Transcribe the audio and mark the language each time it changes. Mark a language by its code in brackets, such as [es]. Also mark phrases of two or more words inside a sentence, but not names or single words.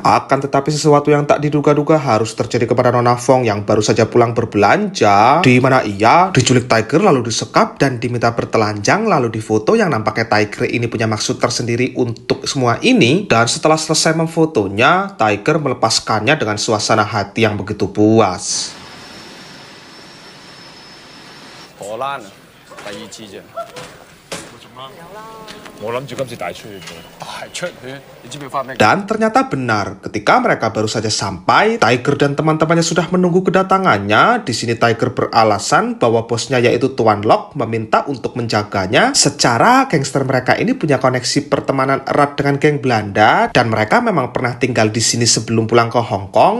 [id] Akan tetapi sesuatu yang tak diduga-duga harus terjadi kepada Nona Fong yang baru saja pulang berbelanja, di mana ia diculik Tiger lalu disekap dan diminta bertelanjang lalu difoto, yang nampaknya Tiger ini punya maksud tersendiri untuk semua ini. Dan setelah selesai memfotonya, Tiger melepaskannya dengan suasana hati yang begitu puas. [yue] 荷蘭啊，第二次啫。我諗住今次大出血嘅，大出血，你知唔知發咩？ [id] Dan ternyata benar, ketika mereka baru saja sampai, Tiger dan teman-temannya sudah menunggu kedatangannya. Di sini Tiger beralasan bahwa bosnya yaitu Tuan Lock meminta untuk menjaganya. Secara gangster mereka ini punya koneksi pertemanan erat dengan geng Belanda, dan mereka memang pernah tinggal di sini sebelum pulang ke Hong Kong.